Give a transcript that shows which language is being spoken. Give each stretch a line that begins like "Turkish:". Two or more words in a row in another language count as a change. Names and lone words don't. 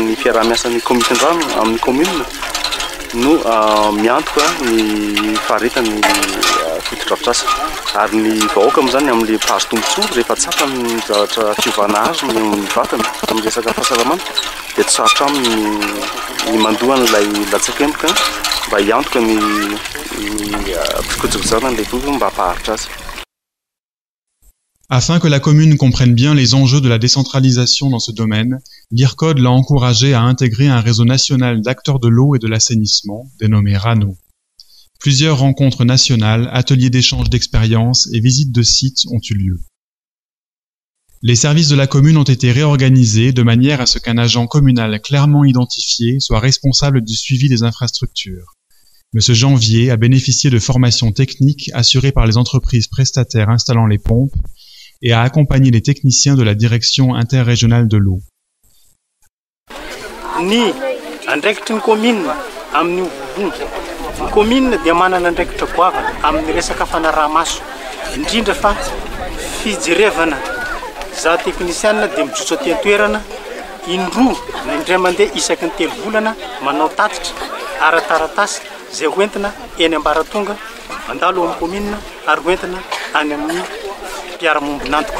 Malagasy: ny fiaraha-miasan'ny comité-ndrano amin'ny commune no miantoka ny faharetany foto-drafitrasa ary ny vahoaka amin'izany amin'le mpahazo tombotsoa rehefa tsapa ny zavatra fiovana azy amin'ny vatana amin'ny resaka fahasalamana dia tsy sarotra ny mandohan'ilay latsakemboka mba hiantoka ny fikojakojana n'ilay vovo mba hampaharitra azy.
French: Afin que la commune comprenne bien les enjeux de la décentralisation dans ce domaine, l'IRCOD l'a encouragé à intégrer un réseau national d'acteurs de l'eau et de l'assainissement, dénommé RANO. Plusieurs rencontres nationales, ateliers d'échange d'expériences et visites de sites ont eu lieu. Les services de la commune ont été réorganisés de manière à ce qu'un agent communal clairement identifié soit responsable du suivi des infrastructures. M. Janvier a bénéficié de formations techniques assurées par les entreprises prestataires installant les pompes et a accompagné les techniciens de la direction interrégionale de l'eau.
Malagasy: Ny andraikitry ny commune amin'ny vovony. Ny commune dia manana andraikitra goavana amin'ny resaka fanaraha-maso. Indrindra fa fijerevana za teknisianina dia mijotso aty an-toerana indroa indray mandeha isaky ny 3 volana manao tatitra ara-taratasy zay hoentina eny ambaratonga mandalo amin'ny commune ary hoentina any amin'ny mpiara-mombonantoka.